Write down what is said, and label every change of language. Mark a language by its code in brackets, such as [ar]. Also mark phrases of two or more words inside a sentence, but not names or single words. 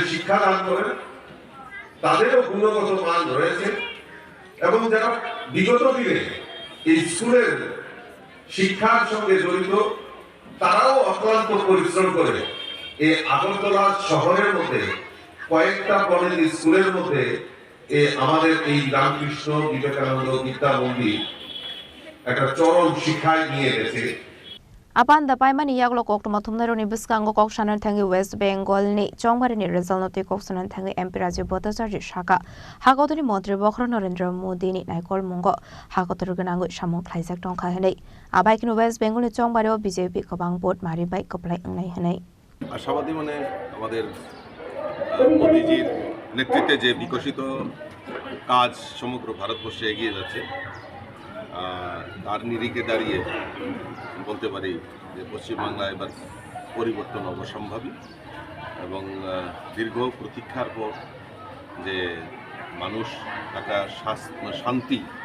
[bn] শিক্ষা দান করেন তাদেরও গুণগত মান রয়েছে এবং যারা বিগত দিনে এই স্কুলের শিক্ষার সঙ্গে জড়িত তারাও অক্লান্ত পরিশ্রম করে এই আগরতলা শহরের মধ্যে কয়েকটা কলেজ স্কুলের মধ্যে আমাদের এই রামকৃষ্ণ বিবেকানন্দ বিদ্যা মন্দির একটা চরম শিক্ষায় নিয়ে গেছে। [trp] Apan da paimani yaglo kok to mathumnaro ni biskango kok shanan thangi West Bengal ni chongmari ni result noti kok sanan thangi MP Raji Botasarji Shaka Hagodori Montri Bokro Narendra Modi ni Naikol Mungo Hagotor Ganango Shamon Klaisak Tongka Hene Abaikin West Bengal ni chongmari BJP Kabang Board Mari Bai Koplai Nai Hene [bn] আশাবাদী মানে আমাদের মোদিজির নেতৃত্বে যে বিকশিত কাজ সমগ্র ভারতবর্ষে এগিয়ে যাচ্ছে তার নিরিখে দাঁড়িয়ে বলতে পারি যে পশ্চিমবাংলায় এবার পরিবর্তন অবশ্যম্ভাবী এবং দীর্ঘ প্রতীক্ষার পর যে মানুষ একটা শান্তি